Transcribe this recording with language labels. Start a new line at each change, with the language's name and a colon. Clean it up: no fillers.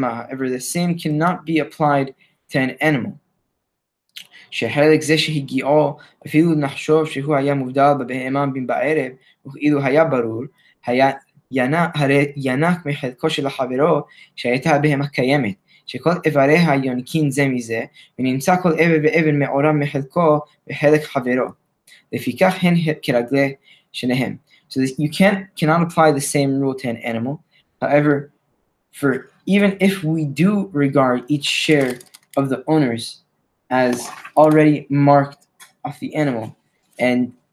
English: However, the same cannot be applied to an animal.
Hebrew: שחלק זה שהגיעו, אפילו נחשוב שהוא היה מובדל בבהמה בערב, וכאילו היה ברור, הרי ינק מחלקו של החברו שהייתה הבהמה קיימת, שכל איבריה יונקים זה מזה, ונמצא כל איבר ואיבר מעורב מחלקו בחלק חברו. לפיכך הן כרגלי שניהם.
English: So you cannot apply the same rule to an animal. However, even if we do regard each share of the owners as already marked off the animal and